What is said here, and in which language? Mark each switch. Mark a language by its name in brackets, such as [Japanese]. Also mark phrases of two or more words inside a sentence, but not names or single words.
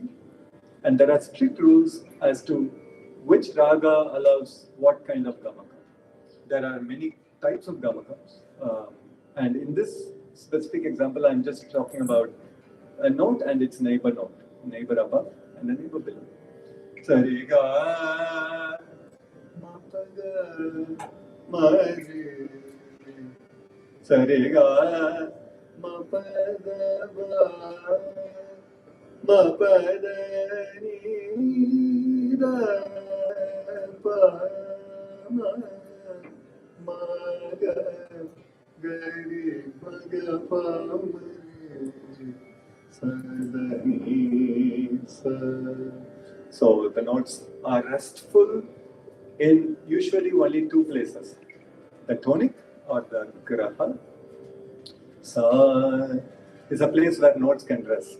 [English] And there are strict rules as to which raga allows what kind of gamakam. There are many types of gamakams. And in this specific example, I'm just talking about a note and its neighbor note. Neighbor above and a neighbor below. Sariga, mapaga, mari. Sariga, mapada, mapada, ni, da, pa, ma, maga, gari, maga, pa, mari. So the notes are restful in usually only 2 places. The tonic or the graha. Sa is a place where notes can rest.